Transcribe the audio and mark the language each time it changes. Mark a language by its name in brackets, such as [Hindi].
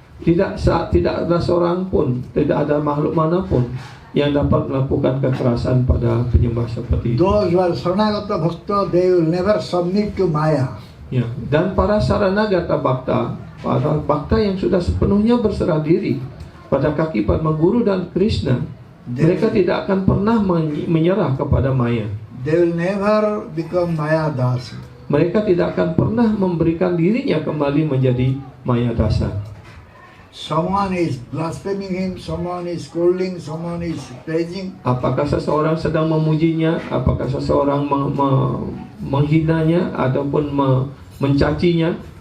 [Indonesian] Tidak ada seorang pun, tidak ada makhluk manapun yang dapat melakukan kekerasan pada penyembah seperti itu. [English] Those who are Saranagata Bhakta, they will never submit to Maya. [Indonesian] Ya, dan para saranagata bhakta, para bhakta yang sudah sepenuhnya berserah diri pada kaki Padma Guru dan Krishna, mereka tidak akan pernah menyerah kepada Maya. [English] They will never become Maya Das. [Indonesian] Mereka tidak akan pernah memberikan dirinya kembali menjadi Maya dasa. [English] Someone is blaspheming him, someone is scolding, someone is praising. [Indonesian] Apakah seseorang sedang memujinya, apakah seseorang menghinanya ataupun mencacinya,